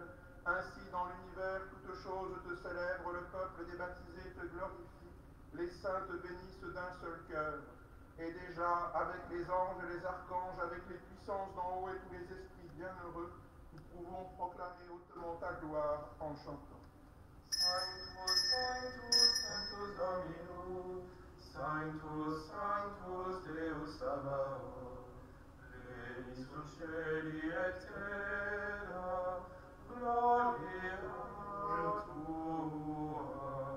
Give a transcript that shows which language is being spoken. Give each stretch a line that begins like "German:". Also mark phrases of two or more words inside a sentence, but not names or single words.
French: Ainsi, dans l'univers, toutes choses te célèbrent, le peuple des baptisés te glorifie, les saints te bénissent d'un seul cœur. Et déjà, avec les anges et les archanges, avec les puissances d'en haut et tous les esprits bienheureux, nous pouvons proclamer hautement ta gloire en chantant.
Latin: Sanctus, Sanctus, Sanctus Dominus, Sanctus, Sanctus Deus Sabaoth, pleni sul cieli et terra, gloria tua.